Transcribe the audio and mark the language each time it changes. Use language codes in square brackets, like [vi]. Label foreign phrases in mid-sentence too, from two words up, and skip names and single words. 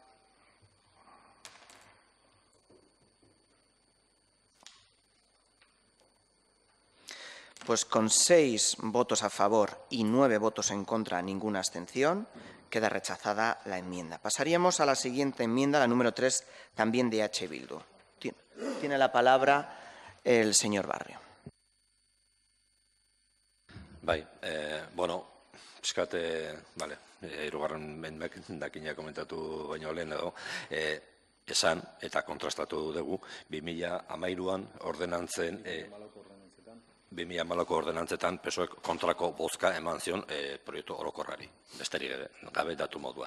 [es] Pues con 6 votos a favor y 9 votos en contra, ninguna abstención, queda rechazada la enmienda. Pasaríamos a la siguiente enmienda, la número 3, también de H. Bildu. Tiene la palabra el señor Barrio. [eu] Bai, bueno, pixkate, bale, hirugarren dakina komentatu baino lehen edo, esan eta kontrastatu dugu 2013an ordenantzen 2014ko ordenantzetan PSOEk kontrako bozka eman zion proiektu orokorrari, besterik gabe datu moduan.